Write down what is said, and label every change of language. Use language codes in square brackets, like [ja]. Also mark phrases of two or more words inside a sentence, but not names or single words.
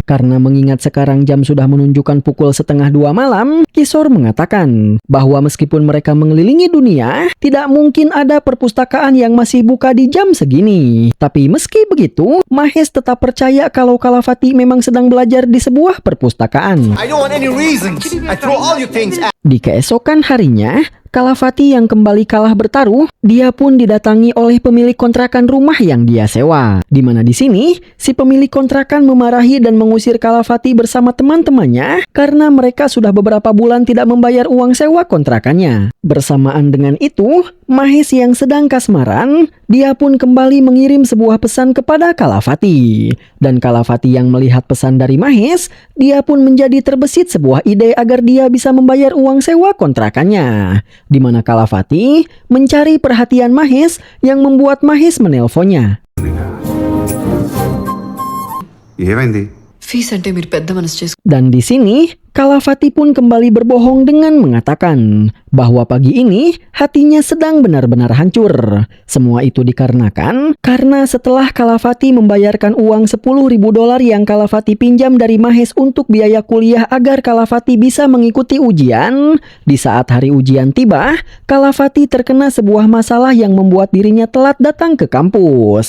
[id] Karena mengingat sekarang jam sudah menunjukkan pukul 1:30 malam, Kishore mengatakan bahwa meskipun mereka mengelilingi dunia, tidak mungkin ada perpustakaan yang masih buka di jam segini. Tapi meski begitu, Mahes tetap percaya kalau Kalavati memang sedang belajar di sebuah perpustakaan. [en] I don't want any reasons. I throw all your things out. [id] Di keesokan harinya, Kalavati yang kembali kalah bertaruh, dia pun didatangi oleh pemilik kontrakan rumah yang dia sewa. Di mana di sini, si pemilik kontrakan memarahi dan mengusir Kalavati bersama teman-temannya karena mereka sudah beberapa bulan tidak membayar uang sewa kontrakannya. Bersamaan dengan itu, Mahes yang sedang kasmaran, dia pun kembali mengirim sebuah pesan kepada Kalavati. Dan Kalavati yang melihat pesan dari Mahes, dia pun menjadi terbesit sebuah ide agar dia bisa membayar uang sewa kontrakannya. Di mana Kalavati mencari perhatian Mahes yang membuat Mahes menelponnya. [te] ఏమైంది? ఫీజు అంటే మీరు పెద్ద మనసు చేసుకు [id] Dan di sini, Kalavati pun kembali berbohong dengan mengatakan bahwa pagi ini hatinya sedang benar-benar hancur. Semua itu dikarenakan karena setelah Kalavati membayarkan uang $10.000 yang Kalavati pinjam dari Mahes untuk biaya kuliah agar Kalavati bisa mengikuti ujian, di saat hari ujian tiba, Kalavati terkena sebuah masalah yang membuat dirinya telat datang ke kampus.